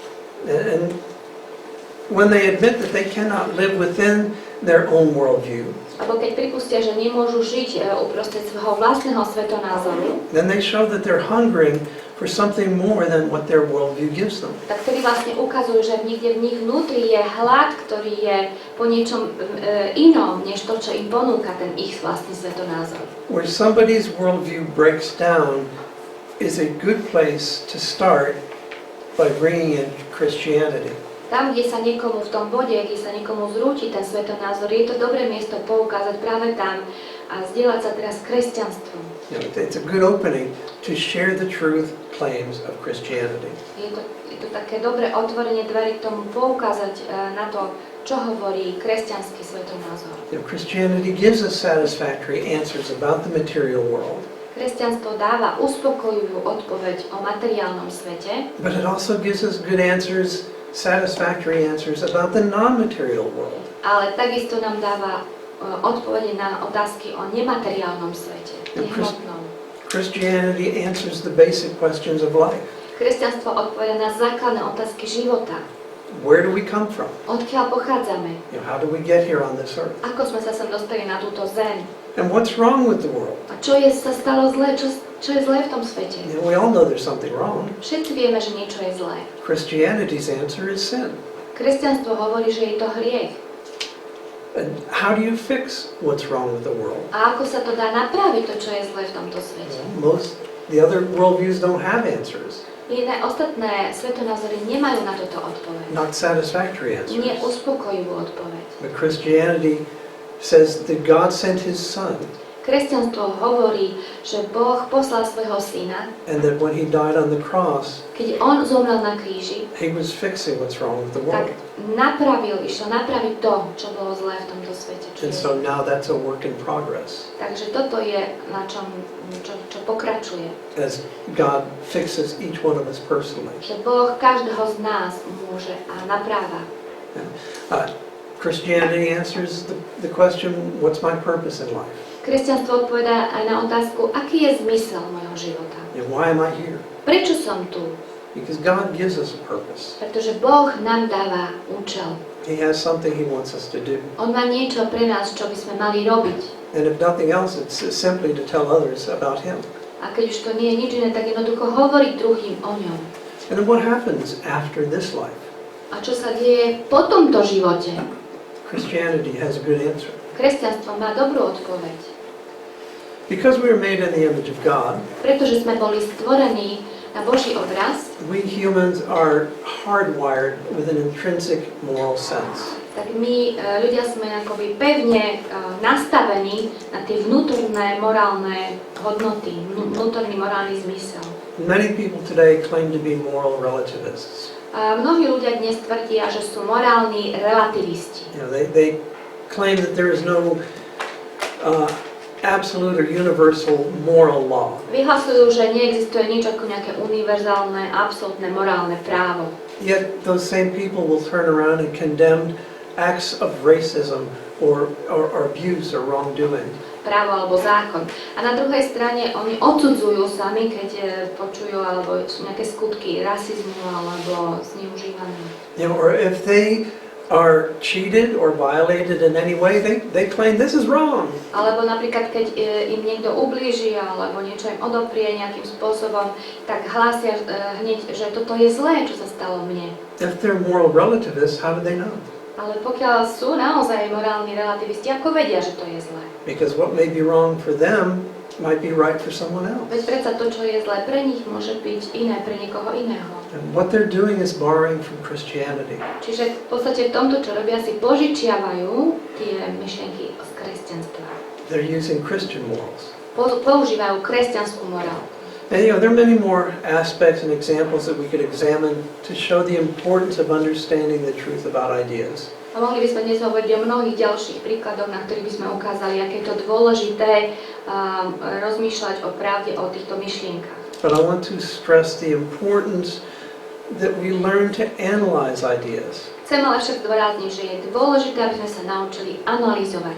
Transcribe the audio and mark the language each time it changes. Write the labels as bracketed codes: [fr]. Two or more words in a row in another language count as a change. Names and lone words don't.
[en] And when they admit that they cannot live within their own worldview, [sk] Alebo keď pripustia, že nemôžu žiť uprostred svojho vlastného svetonázoru, [en] then they show that they're hungering for something more than what their worldview gives them. [sk] tak vtedy vlastne ukazujú, že niekde v nich vnútri je hlad, ktorý je po niečom inom, než to, čo im ponúka ten ich vlastný svetonázor. [en] Where somebody's worldview breaks down is a good place to start by bringing in Christianity. [sk] Tam, kde sa niekomu v tom bode, kde sa niekomu zrúti ten svetonázor, je to dobré miesto poukázať práve tam a zdieľať sa teraz kresťanstvom. [en] It's a good opening to share the truth claims of Christianity. [sk] Je to také dobré otvorenie dverí k tomu poukázať na to, čo hovorí kresťanský svetonázor. [en] Christianity gives us satisfactory answers about the material world. [sk] Kresťanstvo dáva uspokojivú odpoveď o materiálnom svete, [en] But it also gives us good answers, satisfactory answers about the non-material world. [sk] ale takisto nám dáva odpovede na otázky o nemateriálnom svete, nehmotnom. [en] Christianity answers the basic questions of life. [sk] Kresťanstvo odpoveda na základné otázky života. [en] Where do we come from? [sk] Odkiaľ pochádzame? [en] How do we get here on this earth? [sk] Ako sme sa sem dostali na túto zem? [en] And what's wrong with the world? [sk] A čo sa stalo zlé? Čo je zlé v tom svete? [en] We all know there's something wrong. [sk] Všetci vieme, že niečo je zlé. [en] Christianity's answer is sin. [sk] Kresťanstvo hovorí, že je to hriech. [en] And how do you fix what's wrong with the world? [sk] A ako sa to dá napraviť, to, čo je zlé v tomto svete? [en] The other worldviews don't have answers. [sk] Iné ostatné svetonázory nemajú na toto odpoveď. [en] Not satisfactory answers. [sk] Nie uspokojivú odpoveď. [en] But Christianity says that God sent His Son, [sk] Kresťanstvo hovorí, že Boh poslal svojho syna, [en] and that when He died on the cross, [sk] keď on zomrel na kríži, [en] He was fixing what's wrong with the [sk] tak [en] world. [sk] išiel napraviť to, čo bolo zlé v tomto svete. [en] And so now that's a work in progress [sk] Takže toto je, na čom, čo pokračuje. [en] as God fixes each one of us personally. [sk] Že Boh každého z nás môže a napráva. [en] Christianity answers the question, what's my purpose in life? [sk] Kresťanstvo odpovedá aj na otázku, aký je zmysel mojho života. [en] And why am I here? [sk] Prečo som tu? [en] Because God gives us a purpose. [sk] Pretože Boh nám dáva účel. [en] He has something He wants us to do. [sk] On má niečo pre nás, čo by sme mali robiť. [en] And if nothing else, it's simply to tell others about Him. [sk] A keď už to nie je nič iné, tak jednoducho hovoriť druhým o ňom. [en] And then what happens after this life? [sk] A čo sa deje po tomto živote? [en] Christianity has a good answer. [sk] Kresťanstvo má dobrú odpoveď. [en] Because we are made in the image of God, [sk] Pretože sme boli stvorení na Boží obraz, [en] we humans are hardwired with an intrinsic moral sense. [sk] tak my ľudia sme akoby pevne nastavení na tie vnútorné morálne hodnoty, vnútorný morálny zmysel. [en] Many people today claim to be moral relativists. [sk] A mnohí ľudia dnes tvrdia, že sú morálni relativisti. [en] You know, they claim that there is no absolute or universal moral law. [sk] Vyhlasujú, že neexistuje nič ako nejaké univerzálne, absolútne morálne právo. [en] Yet those same people will turn around and condemn acts of racism or abuse or wrongdoing. [sk] Právo alebo zákon. A na druhej strane oni odsudzujú sami, keď počujú alebo sú nejaké skutky rasizmu alebo zneužívania. [en] You know, or if they are cheated or violated in any way, they claim this is wrong. [sk] Alebo napríklad, keď im niekto ublíži alebo niečo im odoprie nejakým spôsobom, tak hlásia hneď, že toto je zlé, čo sa stalo mne. [en] If they're moral relativists, how do they know? [sk] Ale pokiaľ sú naozaj morálni relativisti, ako vedia, že to je zlé? [en] Because what may be wrong for them might be right for someone else. [sk] Veď predsa to, čo je zlé pre nich, môže byť iné pre niekoho iného. [en] And what they're doing is borrowing from Christianity. [sk] Čiže v podstate v tomto, čo robia, si požičiavajú tie myšlienky z kresťanstva. [en] They're using Christian morals. [sk] Používajú kresťanskú morálku. [en] And you know, there are many more aspects and examples that we could examine to show the importance of understanding the truth about ideas. [sk] A mohli by sme dnes hovoriť o mnohých ďalších príkladoch, na ktorých by sme ukázali, aké je to dôležité rozmýšľať o pravde, o týchto myšlienkach. [en] But I want to stress the importance that we learn to analyze ideas. [sk] Chcem ale však zdôrazniť, že je dôležité, aby sme sa naučili analyzovať